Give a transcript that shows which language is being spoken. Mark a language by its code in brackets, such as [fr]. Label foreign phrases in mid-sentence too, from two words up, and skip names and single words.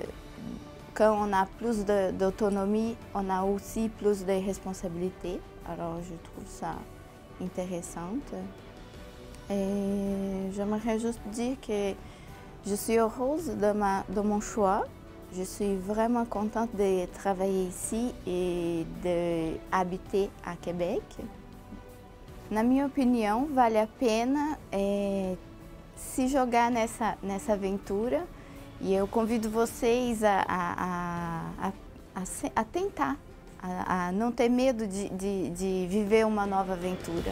[fr] Quand on a plus d'autonomie, on a aussi plus de responsabilités. Alors, je trouve ça intéressant. Et j'aimerais juste dire que je suis heureuse de mon choix Je suis vraiment contente de travailler ici [pt] e de [fr] habiter a Quebec. [pt] Na minha opinião, vale a pena se jogar nessa aventura e eu convido vocês a tentar, a não ter medo de viver uma nova aventura.